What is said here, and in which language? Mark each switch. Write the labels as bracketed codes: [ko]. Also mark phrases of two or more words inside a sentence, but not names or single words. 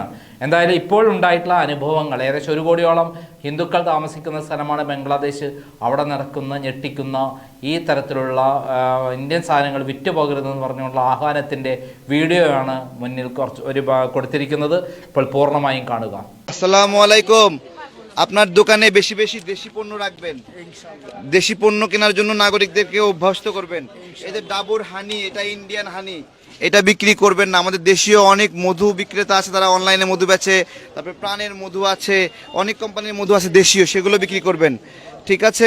[ml] എന്തായാലും ഇപ്പോൾ ഉണ്ടായിട്ടുള്ള അനുഭവങ്ങൾ, ഏകദേശം 1 കോടിയോളം ഹിന്ദുക്കൾ താമസിക്കുന്ന സ്ഥലമാണ് ബംഗ്ലാദേശ്. അവിടെ നടക്കുന്ന ഞെട്ടിക്കുന്ന ഈ തരത്തിലുള്ള ഇന്ത്യൻ സാധനങ്ങൾ വിറ്റുപോകരുതെന്ന് പറഞ്ഞുകൊണ്ടുള്ള ആഹ്വാനത്തിൻ്റെ വീഡിയോയാണ് മുന്നിൽ കൊടുത്തിരിക്കുന്നത്. ഇപ്പോൾ പൂർണ്ണമായും കാണുക. [ar] السلام عليكم. [bn] আপনার দোকানে বেশি বেশি দেশি পণ্য রাখবেন, দেশি পণ্য কেনার জন্য নাগরিকদেরকে অভ্যস্ত করবেন। এই যে ডাবর হানি, এটা [en] Indian honey, [bn] এটা বিক্রি করবেন না। আমাদের দেশীয় অনেক মধু বিক্রেতা আছে, তারা অনলাইনে মধু বেচে। তারপরে প্রাণের মধু আছে, অনেক কোম্পানির মধু আছে দেশীয়, সেগুলো বিক্রি করবেন, ঠিক আছে?